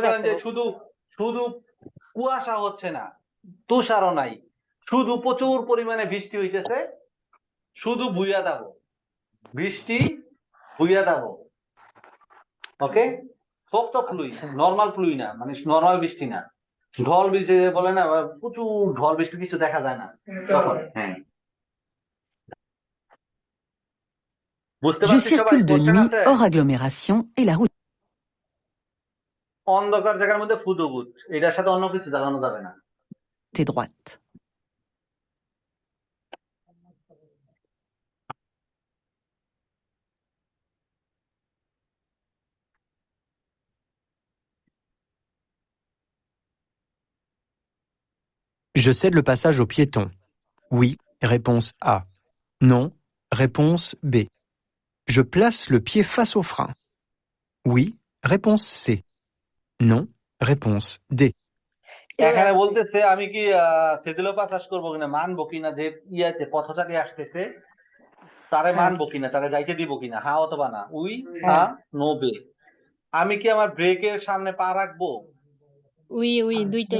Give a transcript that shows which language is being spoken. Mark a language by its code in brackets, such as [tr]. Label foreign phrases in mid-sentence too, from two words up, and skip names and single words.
[bn] মনে করেন যে শুধু কুয়াশা হচ্ছে না, তুষারও নাই, শুধু প্রচুর পরিমাণে বৃষ্টি হইতেছে, শুধু বুইয়া দাও, বৃষ্টি বুইয়া দাও, ওকে? শক্ত প্লুই, নর্মাল প্লুই না, মানে নর্মাল বৃষ্টি না, ঢল বৃষ্টি বলে না, প্রচুর ঢল বৃষ্টি, কিছু দেখা যায় না তখন। হ্যাঁ, বুঝতে [fr] Je [bn] পারছি সবাই? [fr] circule de [bn] কোশ্চেন [fr] nuit [bn] আছে? [fr] hors agglomération et la route [bn] অন্ধকার জায়গার মধ্যে ফুদোগুদ, এটার সাথে অন্য কিছু জ্বালানো যাবে না। [fr] est droite. Je cède le passage aux piétons. Oui, réponse A. Non, réponse B. Je place le pied face au frein. Oui, réponse C. Non, réponse D. [bn] এখানে বলতেছে আমি কি [fr] cède le passage [bn] করবো কিনা, মানবো কিনা যে ইয়াতে পথচারী আসতেছে তারে মানবো কিনা, তারে যাইতে দিব কিনা, হ্যাঁ অথবা না। উই, হ্যাঁ, নো, বে। আমি কি আমার ব্রেকের সামনে পা রাখবো? উই দুইটাই